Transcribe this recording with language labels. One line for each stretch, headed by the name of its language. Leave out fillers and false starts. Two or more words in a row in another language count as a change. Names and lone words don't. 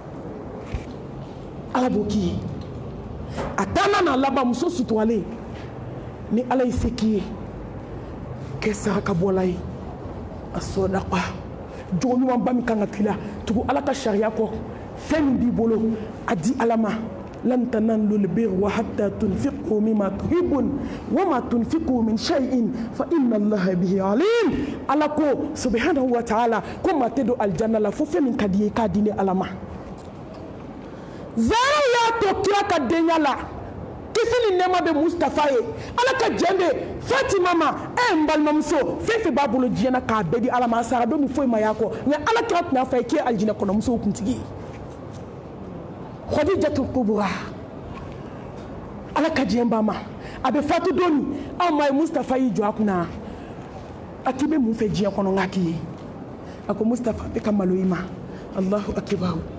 Bambara: ala b'o k'i ye a taama n'a laban muso suturalen ni ala y'i se k'i ye kɛ sarakabɔla ye a sɔdaqa jogo ɲumanba min kan ka k'i la tugu ala ka sariya kɔ fɛn min b'i bolo a di ala ma
Arabic: لن تنالوا البر حتى تنفقوا مما تحبون وما تنفقوا من شيء فإن الله به عليم
Bambara: ala ko
Arabic: سبحانه وتعالى
Bambara: ko ma te do aljanna la fo fɛn min ka di ye k'a di ni ala ma zara y'a to kira ka denya la kisi ni nɛɛma bɛ Mustafa ye ala ka jɛn bɛ Fatima ma n balimamuso fɛn fɛn b'a bolo diɲɛ na k'a bɛɛ di ala ma a sara don min foyi ma y'a kɔ nka ala kira tun y'a fɔ a ye k'e aljinɛ kɔnɔ musow kuntigi ye Khadijatul Kubra ala ka jɛn ba ma a bɛ fatu don min anw ma ye Mustafa y'i jɔ a kunna a k'i bɛ mun fɛ diɲɛ kɔnɔ nka k'i ye a ko Mustafa bɛ ka malo i ma
Arabic: الله أكبر